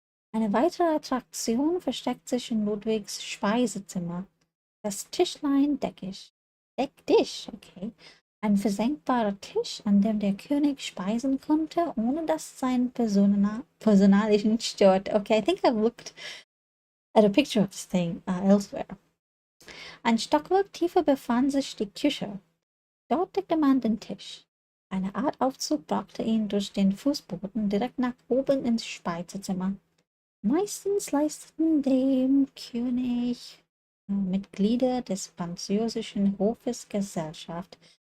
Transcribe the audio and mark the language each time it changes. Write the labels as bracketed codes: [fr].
[de] Eine weitere Attraktion versteckt sich in Ludwigs Speisezimmer. Das Tischlein Decktisch, okay. Ein versenkbarer Tisch, an dem der König speisen konnte, ohne dass sein Personalischen stört. [en] Okay, I think I've looked at a picture of this thing elsewhere. [de] Ein Stockwerk tiefer befand sich die Küche. Dort deckte man den Tisch. Eine Art Aufzug brachte ihn durch den Fußboden direkt nach oben ins Speisezimmer. Meistens leisteten dem König Mitglieder des französischen Hofes Gesellschaft.